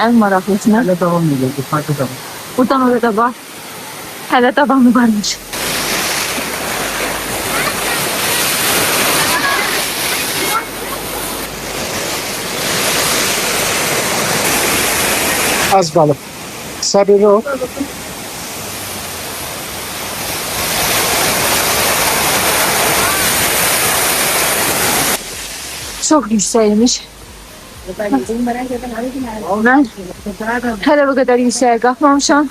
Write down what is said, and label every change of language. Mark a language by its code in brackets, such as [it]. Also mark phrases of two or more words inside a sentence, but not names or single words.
[az] Hələ davam edir, yuxarıda da var. Buradan oraya da var. Hələ davamı varmış. Az qalıb. Sabırlı ol. [tr] Çok yüksekmiş. Ben hele bu kadar yükseğe kalkmamışam.